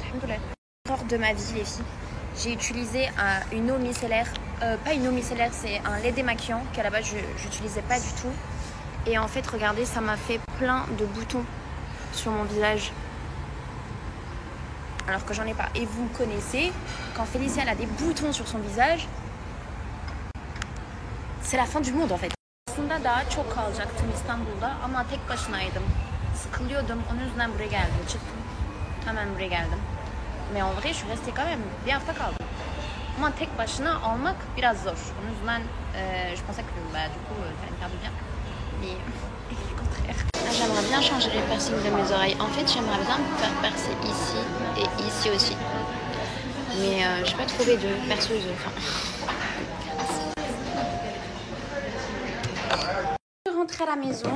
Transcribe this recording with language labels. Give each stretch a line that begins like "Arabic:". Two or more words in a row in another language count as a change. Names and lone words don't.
French: L'erreur de ma vie les filles, j'ai utilisé une eau micellaire, pas une eau micellaire, c'est un lait démaquillant qu'à la base je n'utilisais pas du tout. Et en fait, regardez, ça m'a fait plein de boutons sur mon visage. alors que j'en ai pas. Et vous me connaissez, quand Félicia elle a des boutons sur son visage, c'est la fin du monde en fait.
Turkish: Aslında daha çok kalacaktım İstanbul'da ama tek başınaydım. Sıkılıyordum, onun yüzünden buraya geldim. Çıktım, hemen buraya geldim.
French: Mais en vrai, je suis restée quand même.
Turkish: Bir hafta kaldım. Ama tek başına almak biraz zor. Onun yüzünden
French: je pensais que bah, du coup, ça allait me faire du bien. Mais le contraire. J'aimerais bien changer les piercings de mes oreilles. En fait, j'aimerais bien me faire percer ici et ici aussi. Mais j'ai pas trouvé de perceuse. Enfin. Je suis rentrée à la maison.